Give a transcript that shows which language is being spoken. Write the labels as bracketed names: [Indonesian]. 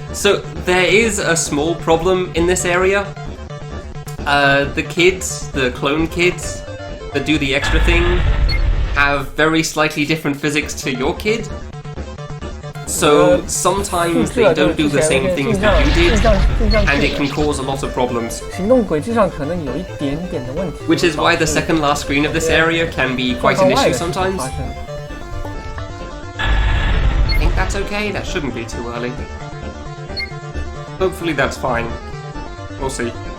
[English] So there is a small problem in this area. The kids, the clone kids that do the extra thing, have very slightly different physics to your kid. So sometimes they don't do the same things that you did, and it can cause a lot of problems. [Chinese] 行动轨迹上可能有一点点的问题 [English] Which is why the second last screen of this area can be quite an issue sometimes. I think that's okay, that shouldn't be too early. Hopefully that's fine. We'll see.